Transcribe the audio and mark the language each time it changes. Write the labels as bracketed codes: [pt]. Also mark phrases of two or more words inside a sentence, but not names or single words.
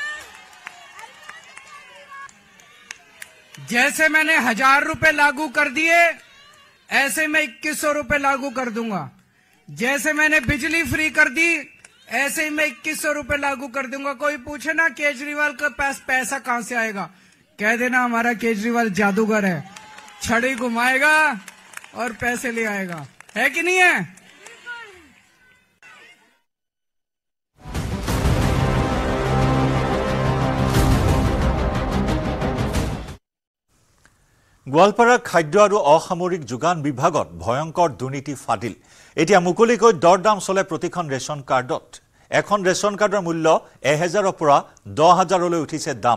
[hi] जैसे मैंने 1000 रुपए लागू कर दिए ऐसे मैं 2100 रुपए लागू कर दूंगा जैसे मैंने बिजली फ्री कर दी ऐसे ही मैं 2100 रुपए लागू कर दूंगा कोई पूछे ना केजरीवाल का पास पैसा कहां से आएगा कह देना हमारा केजरीवाल जादूगर है छड़ी घुमाएगा और पैसे ले आएगा है कि नहीं है [as] গোৱালপাৰাৰ খাদ্য আৰু অসামৰিক যোগান বিভাগত ভয়ংকৰ দুৰ্নীতি ফাদিল এতিয়া মুকলিকৈ দৰদাম চলে প্ৰতিখন ৰেচন কাৰ্ডত এখন ৰেচন কাৰ্ডৰ মূল্য 1000ৰ পৰা 10000লৈ উঠিছে দাম